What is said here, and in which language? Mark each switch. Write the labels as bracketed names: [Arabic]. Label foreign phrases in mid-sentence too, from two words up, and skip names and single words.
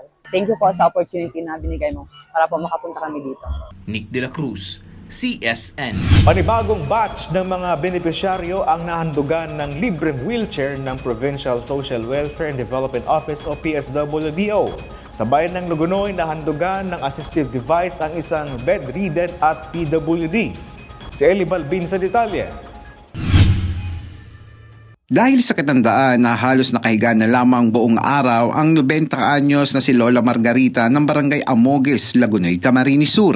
[English] Thank you [Filipino] po sa opportunity na binigay mo para po makapunta kami dito. Nick De La Cruz, CSN. Panibagong batch ng mga benepisyaryo ang nahandugan ng libreng wheelchair ng Provincial Social Welfare and Development Office o PSWDO. Sa bayan ng Lugonoy, nahandugan ng [English] assistive device [Filipino] ang isang bedridden at PWD. Si Eli Balbin sa detalye. Dahil sa katandaan na halos nakahiga na lamang buong araw ang 90 anyos na si Lola Margarita ng Barangay Amogues, Lagunoy, Camarines Sur.